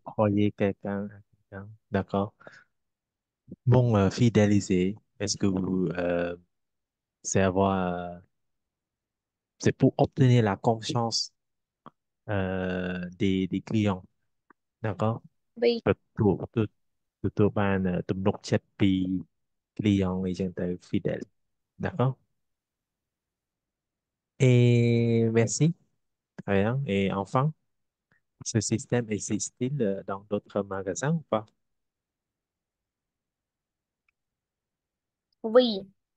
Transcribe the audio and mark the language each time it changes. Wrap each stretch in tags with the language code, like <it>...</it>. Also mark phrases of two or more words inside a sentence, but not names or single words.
<fr>croyer quelqu'un à quelqu'un. D'accord. Bon, fidéliser, est-ce que vous, c'est avoir, c'est pour obtenir la confiance des clients. D'accord? oui,</fr> <km>ទទួលបានទំនុកចិត្តពី client អីចឹងទៅ</km> <fr>fidèle. D'accord? Et merci. Très bien. Et enfin, ce système existe-t-il dans d'autres magasins ou pas? oui,</fr>